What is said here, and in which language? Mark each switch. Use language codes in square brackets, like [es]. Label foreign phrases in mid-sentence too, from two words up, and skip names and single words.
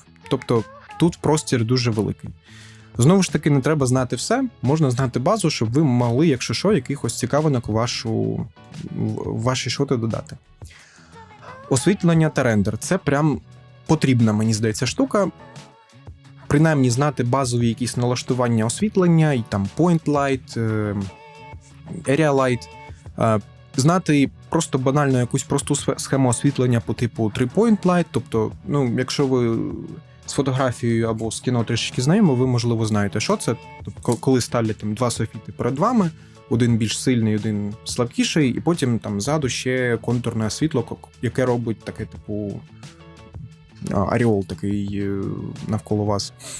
[uk] Тобто тут простір дуже великий. Знову ж таки, не треба знати все, можна знати базу, щоб ви могли, якщо що, якихось цікавинок в ваші шоти додати. Освітлення та рендер – це прям потрібна, мені здається, штука. Принаймні знати базові якісь налаштування освітлення, і там [en] point light, area light, [uk] знати просто банально якусь просту схему освітлення по типу [en] 3-point light, [uk] тобто, ну, якщо ви з фотографією або з кіно трішки знайомі, ви, можливо, знаєте, що це. Тобто, коли ставлять там два софіти перед вами, один більш сильний, один слабкіший, і потім там ззаду ще контурне світло, яке робить таке, типу, аріол такий навколо вас.